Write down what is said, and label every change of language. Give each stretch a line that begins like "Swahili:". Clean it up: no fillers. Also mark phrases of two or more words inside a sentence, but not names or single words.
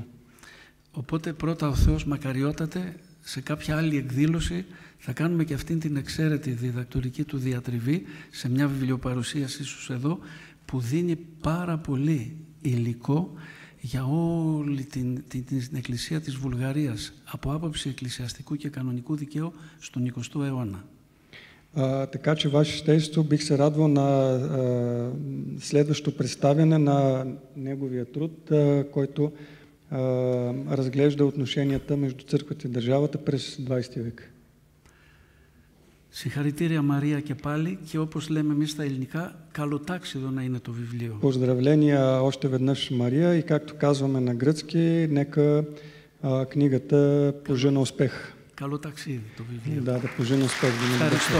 Greek: Οπότε πρώτα ο Θεός μακαριότατε, σε κάποια άλλη εκδήλωση θα κάνουμε και αυτήν την εξαίρετη διδακτορική του διατριβή σε μια βιβλιοπαρουσίαση ίσως εδώ που δίνει πάρα πολύ υλικό για όλη την Εκκλησία της Βουλγαρίας από άποψη εκκλησιαστικού και κανονικού δικαίου στον 20ο αιώνα.
Bulgarian: Така че, Ваше Святейство, бих се радвал на следващото представяне на неговия труд, който разглежда отношенията между църквата и държавата през 20 век.
Greek: Συγχαρητήρια Μαρία και πάλι και όπως λέμε εμείς στα ελληνικά, καλοτάξιδο να είναι το βιβλίο.
Bulgarian: Поздравления още веднъж Мария и както казваме на гръцки, нека книгата пожена успех.
Greek: Καλό ταξίδι το βιβλίο.
Bulgarian: Да пожена успех.
Greek: Ευχαριστώ.